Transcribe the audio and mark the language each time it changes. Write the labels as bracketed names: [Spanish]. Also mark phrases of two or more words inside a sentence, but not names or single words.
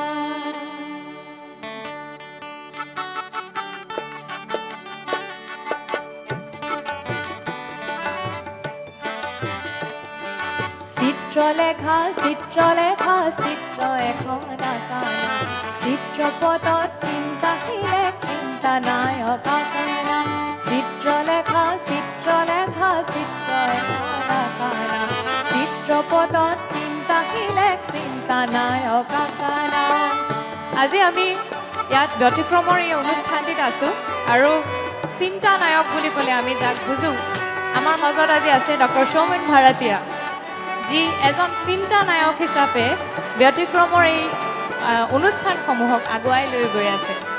[Assamese] চিত্রলেখা চিত্রলেখা চিত্র এখন আকানা চিত্রপথত চিন্তাশীলে চিন্তানায়ক আপনা চিত্রলেখা চিত্রলেখা চিত্র এখন আকানা চিত্রপথত চিন্তাশীলে চিন্তানায়ক আপনা। আজি আমি ইয়াত ব্যতিক্ৰমৰ এই অনুষ্ঠানটিত আছোঁ আৰু চিন্তানায়ক বুলি ক'লে আমি যাক বুজোঁ, আমাৰ মাজত আজি আছে ডক্টৰ সৌমেন ভাৰাতীয়া, যি এজন চিন্তানায়ক হিচাপে ব্যতিক্ৰমৰ এই অনুষ্ঠানসমূহক আগুৱাই লৈ গৈ আছে।